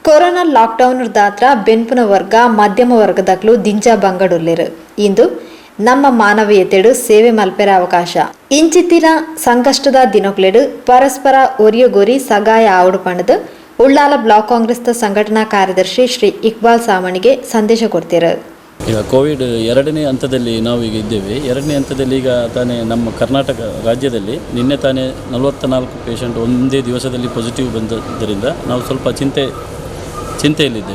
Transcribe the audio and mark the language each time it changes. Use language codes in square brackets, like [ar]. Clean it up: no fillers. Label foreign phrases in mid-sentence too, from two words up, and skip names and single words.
[tcy] ಕೊರೋನಾ ಲಾಕ್ಡೌನ್ ದಾತ್ರ ಬೆನ್ಪುನ ವರ್ಗ ಮಧ್ಯಮ ವರ್ಗದಕ್ಲು ದಿಂಜ ಬಂಗಡುಲ್ಲೆರು ಇಂದು ನಮ್ಮ ಮಾನವೀಯತೆಡು ಸೇವೆ ಮಲ್ಪೆರ ಅವಕಾಶ ಇಂಚಿತ್ತಿನ ಸಂಕಷ್ಟದ ದಿನಕ್ಲೆಡು ಪರಸ್ಪರ ಒರಿಯೊಗೋರಿ ಸಗಾಯ ಆವಡು ಪಣದು ಉಳ್ಳಾಲ ಬ್ಲಾಕ್ ಕಾಂಗ್ರೆಸ್ ಸಂಘಟನಾ ಕಾರ್ಯದರ್ಶಿ ಶ್ರೀ ಇಕ್ಬಾಲ್ ಸಾಮಣಿಗೆ ಸಂದೇಶ ಕೊಡ್ತಿರು. [kn] ಈಗ ಕೋವಿಡ್ ಎರಡನೇ ಹಂತದಲ್ಲಿ ನಾವೀಗ ಇದ್ದೇವೆ. ಎರಡನೇ ಹಂತದಲ್ಲಿ ಈಗ ತಾನೇ ನಮ್ಮ ಕರ್ನಾಟಕ ರಾಜ್ಯದಲ್ಲಿ ನಿನ್ನೆ ತಾನೇ 44 ಪೇಷಂಟ್ ಒಂದೇ ದಿವಸದಲ್ಲಿ ಪಾಸಿಟಿವ್ ಬಂದದ್ದರಿಂದ ನಾವು ಸ್ವಲ್ಪ ಚಿಂತೆಯಲ್ಲಿದ್ದೇವೆ.